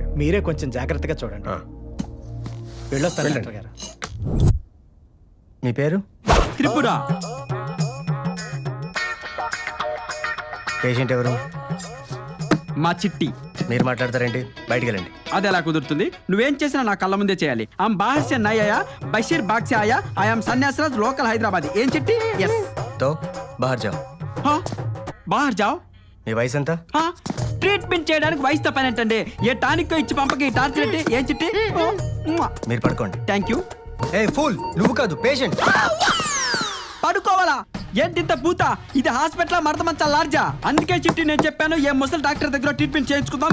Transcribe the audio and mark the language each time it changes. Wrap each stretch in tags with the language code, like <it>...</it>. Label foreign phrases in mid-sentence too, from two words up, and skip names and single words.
<te>మీరే కొంచెం జాగ్రత్తగా చూడండి. వెళ్ళొస్తాను డాక్టర్ గారు. మీ పేరు? త్రిపుర. పేషెంట్ ఎవరు? మా చిట్టి. మీరు మాట్లాడతారేంటి? బయటికి వెళ్ళండి. అది ఎలా కుదురుతుంది? నువ్వేం చేసినా నా కళ్ళ ముందే చేయాలి.</te> <hi>हम बाहर से नईं आया, बशीर बाग से आया,</hi> <en>I'm Sanyasaraj, local Hyderabad.</en> <te>ఏం చిట్టి?</te> <en>ఎస్.</en> <hi>तो बाहर जाओ. बाहर जाओ.</hi> <te>మీ వయసు ఎంత? ట్రీట్మెంట్ చేయడానికి వయసుతో పని ఏంటండి? ఏ టానిక్ ఇచ్చి పంపకి టార్చర్ ఏంటి? ఏం చిట్టి? మీరు పడుకోండి. థ్యాంక్ యూ. ఏ ఫూల్, నువ్వు కాదు పేషెంట్. పడుకోవాలా? ఏంటి ఇంత పూత? ఇది హాస్పిటల్ మడత మంచా లార్జా? అందుకే చిట్టి నేను చెప్పాను ఏ ముసలి డాక్టర్ దగ్గర ట్రీట్మెంట్ చేయించుకుందాం.</te>